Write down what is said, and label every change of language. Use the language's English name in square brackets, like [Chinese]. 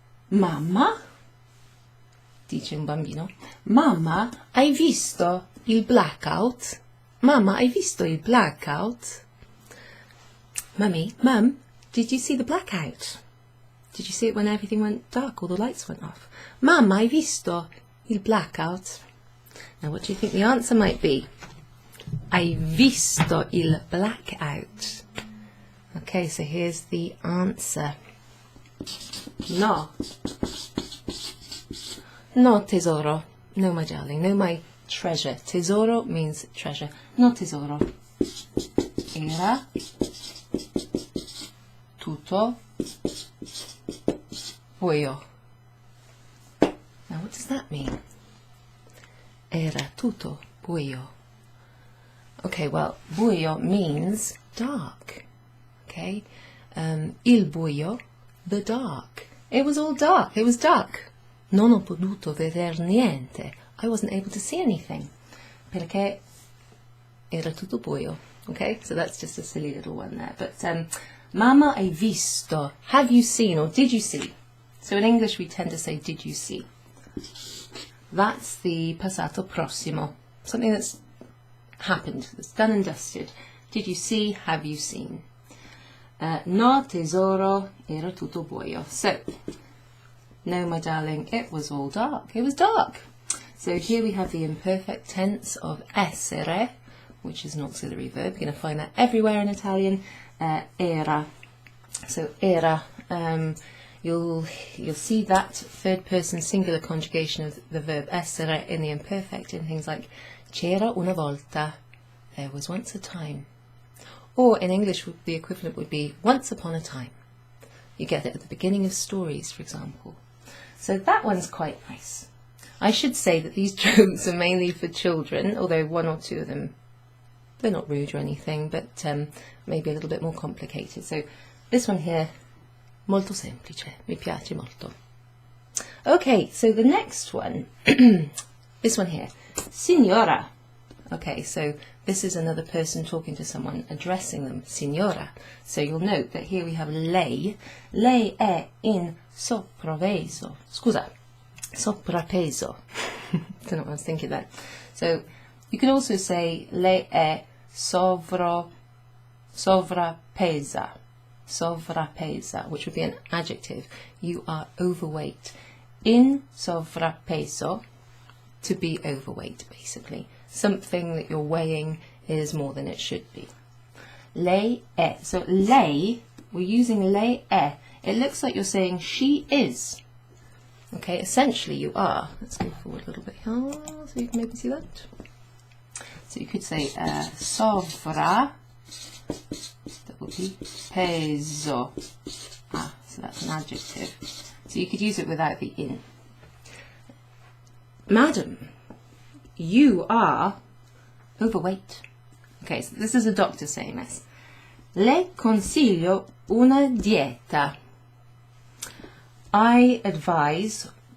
[Italian] Mamma, dice un bambino, mamma, hai visto il blackout? Mamma, hai visto il blackout? [English] Mummy, Mum, did you see the blackout? Did you see it when everything went dark, all the lights went off? [Italian] Mamma, hai visto il blackout? [English] Now what do you think the answer might be? Hai visto il blackout? Okay, so here's the answer. No. No, tesoro. No, my darling. No, my treasure. [Italian] Tesoro means treasure. No, tesoro. Era tutto buio. [English] Now, what does that mean? Era tutto buio. Okay, well, buio means dark. Okay, il buio, the dark. It was all dark. It was dark. [Italian] Non ho potuto veder niente. [English] I wasn't able to see anything. Perché era tutto buio. Okay, so that's just a silly little one there. But Mamma, hai visto? Have you seen or did you see? So in English we tend to say did you see. That's the passato prossimo. Something that's happened, that's done and dusted. Did you see? Have you seen? [Italian] No, tesoro, era tutto buio. [English] So, no, my darling, it was all dark. It was dark. So here we have the imperfect tense of essere, which is an auxiliary verb. You're going to find that everywhere in Italian. Era. So era. You'll see that third person singular conjugation of the verb essere in the imperfect in things like c'era una volta. There was once a time. Or in English, the equivalent would be once upon a time. You get it at the beginning of stories, for example. So that one's quite nice. I should say that these jokes are mainly for children, although one or two of them, they're not rude or anything, but maybe a little bit more complicated. [Italian] So this one here, molto semplice, mi piace molto. [English] Okay, so the next one, this one here, signora. Okay, so this is another person talking to someone, addressing them, signora. So you'll note that here we have lei. Lei è in sopravpeso. Scusa, sovrappeso. Don't know what I was thinking then. So you could also say lei è sovrappesa. Sovrappesa, which would be an adjective. You are overweight. In sovrappeso, to be overweight, basically. Something that you're weighing is more than it should be. Lei è. So lei, we're using lei è. It looks like you're saying she is. Okay, essentially you are. Let's go forward a little bit here so you can maybe see that. So you could say sovra, that would be peso. So that's an adjective. So you could use it without the in. Madam, you are overweight. Okay, so this is a doctor saying this. [Italian] Le consiglio una dieta. I advise